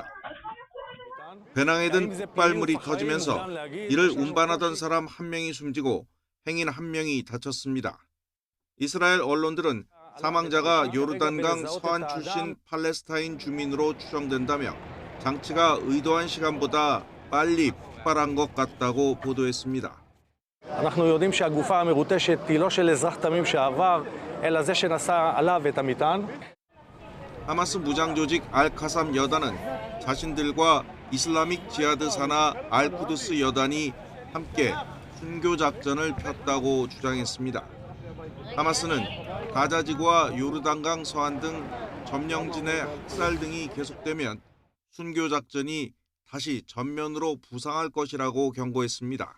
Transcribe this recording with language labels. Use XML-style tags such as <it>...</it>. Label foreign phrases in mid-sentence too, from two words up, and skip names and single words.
<ko>배낭에 든 폭발물이 터지면서 이를 운반하던 사람 1명이 숨지고 행인 1명이 다쳤습니다. 이스라엘 언론들은 사망자가 요르단강 서안 출신 팔레스타인 주민으로 추정된다며 장치가 의도한 시간보다 빨리 폭발한 것 같다고 보도했습니다.</ko> <he>אנחנו יודעים שהגופה המרוטשת היא לא של אזרח תמים שעבר, אלא זה שנסע עליו את המטען.</he> <ko>하마스 무장 조직 알카삼 여단은 자신들과 이슬라믹 지하드 산하 알쿠드스 여단이 함께 순교 작전을 폈다고 주장했습니다. 하마스는 가자 지구와 요르단강 서안 등 점령진의 학살 등이 계속되면 순교 작전이 다시 전면으로 부상할 것이라고 경고했습니다.</ko>